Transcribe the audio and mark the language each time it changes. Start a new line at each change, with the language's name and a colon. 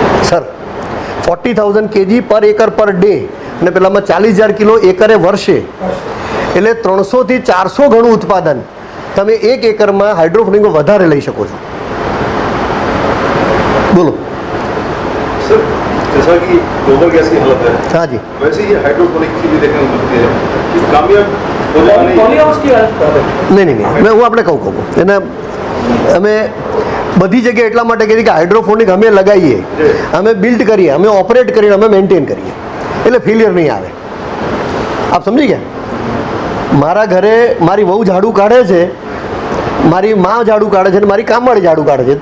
Gujarati: Sir 40,000 kg પર acre per day, અને પેલામાં 40,000 કિલો એકરે વર્ષે, એટલે 300 થી 400 ગણું ઉત્પાદન તમે 1 એકરમાં હાઇડ્રોફોનિકમાં વધારે લઈ શકો છો. બોલો
Hindi: सर, जैसा कि गोबर गैस की हालत है, हाँ जी, वैसे ही हाइड्रोपोनिक की भी देखने को मिलती है कि कामयाब हो जाने पॉलीहाउस की हालत खराब है.
Gujarati: નહીં હું આપણે કહું એને અમે બધી જગ્યાએ એટલા માટે કહીએ કે હાઇડ્રોફોનિક અમે લગાવીએ, અમે બિલ્ડ કરીએ, અમે ઓપરેટ કરીને અમે મેન્ટેન કરીએ, એટલે ફેલિયર નહીં આવે. આપ સમજી ગયા? મારા ઘરે મારી વહુ ઝાડુ કાઢે છે, મારી મા ઝાડુ કાઢે છે અને મારી કામવાળી ઝાડુ કાઢે છે.